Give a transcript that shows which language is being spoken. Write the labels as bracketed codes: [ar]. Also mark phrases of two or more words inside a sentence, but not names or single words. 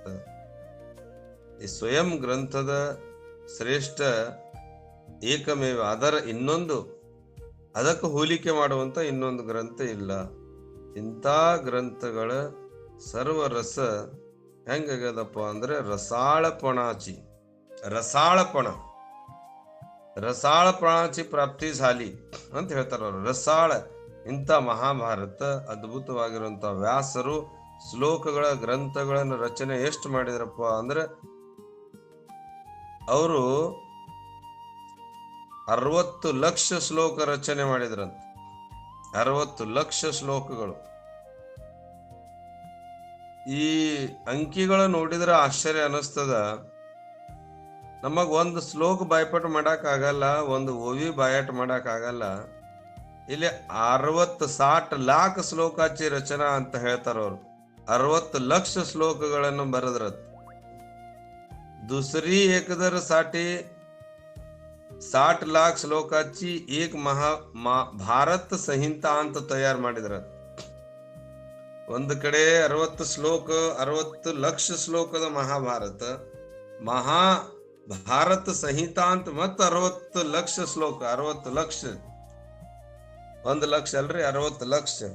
[kn] ಈ ಸ್ವಯಂ ಗ್ರಂಥದ ಶ್ರೇಷ್ಠ ಏಕಮೇವ, ಅದರ ಇನ್ನೊಂದು ಅದಕ್ಕೆ ಹೋಲಿಕೆ ಮಾಡುವಂತ ಇನ್ನೊಂದು ಗ್ರಂಥ ಇಲ್ಲ. ಇಂಥ ಗ್ರಂಥಗಳ ಸರ್ವರಸ ಹೆಂಗಾಗ್ಯದಪ್ಪ ಅಂದ್ರೆ [mr] रसाळपणाची प्राप्ती झाली [kn] ಅಂತ ಹೇಳ್ತಾರ ಅವರು. ರಸಾಳ ಇಂಥ ಮಹಾಭಾರತ ಅದ್ಭುತವಾಗಿರುವಂತ ವ್ಯಾಸರು ಶ್ಲೋಕಗಳ ಗ್ರಂಥಗಳನ್ನು ರಚನೆ ಎಷ್ಟು ಮಾಡಿದ್ರಪ್ಪ ಅಂದ್ರೆ ಅವರು 60 ಲಕ್ಷ ಶ್ಲೋಕ ರಚನೆ ಮಾಡಿದ್ರಂತ. 60 ಲಕ್ಷ ಶ್ಲೋಕಗಳು. ಈ ಅಂಕಿಗಳು ನೋಡಿದ್ರೆ ಆಶ್ಚರ್ಯ ಅನಿಸ್ತದ. ನಮಗ್ ಒಂದು ಶ್ಲೋಕ ಬಾಯ್ಪಾಟ್ ಮಾಡಕ್ ಆಗಲ್ಲ, ಒಂದು ಓವಿ ಬಾಯಾಟ ಮಾಡಕ್ ಆಗಲ್ಲ. ಇಲ್ಲಿ 60-60 [mr] लाख श्लोकाची रचना [kn] ಅಂತ ಹೇಳ್ತಾರ ಅವ್ರು. 60 ಲಕ್ಷ ಶ್ಲೋಕಗಳನ್ನು ಬರೆದ್ರತ್. [mr] दुसरी एकदर साठी 60 लाख श्लोकाची एक भारत संहिता [kn] ಅಂತ ತಯಾರು ಮಾಡಿದ್ರ. ಒಂದು ಕಡೆ 60 ಶ್ಲೋಕ 60 ಲಕ್ಷ ಶ್ಲೋಕದ ಮಹಾಭಾರತ, ಭಾರತ ಸಂಹಿತಾ ಅಂತ ಮತ್ತೆ 60 ಲಕ್ಷ ಶ್ಲೋಕ. 60 ಲಕ್ಷ, 1 ಲಕ್ಷ ಅಲ್ರಿ, 60 ಲಕ್ಷ.